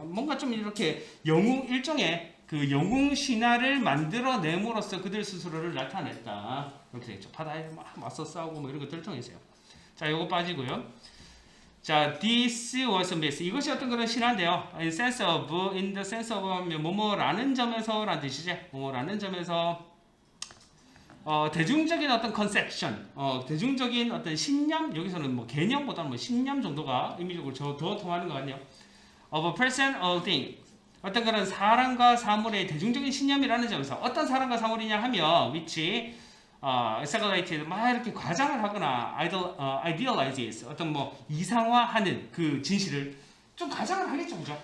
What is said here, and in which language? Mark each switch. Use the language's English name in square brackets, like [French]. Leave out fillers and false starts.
[Korean] 뭔가 좀 이렇게 일종의 그 영웅 신화를 만들어냄으로써 그들 스스로를 나타냈다. 이렇게 되겠죠. 바다에 막 맞서 싸우고 뭐 이런 것들을 통해서요. 자, 요거 빠지고요. 자, [English] this was a myth. [Korean] 이것이 어떤 그런 신화인데요. [English] in the sense of [Korean] 뭐뭐라는 점에서라는 뜻이죠. 뭐뭐라는 점에서 대중적인 어떤 conception, 대중적인 어떤 신념, 여기서는 뭐 개념보다는 뭐 신념 정도가 의미적으로 더 통하는 것 같네요. [English] of a person or thing. [Korean] 어떤 그런 사람과 사물의 대중적인 신념이라는 점에서 어떤 사람과 사물이냐 하면 [English] which exaggerated [Korean] 막 이렇게 과장을 하거나 idealizes 어떤 뭐 이상화하는 그 진실을 좀 과장을 하겠죠, 그죠?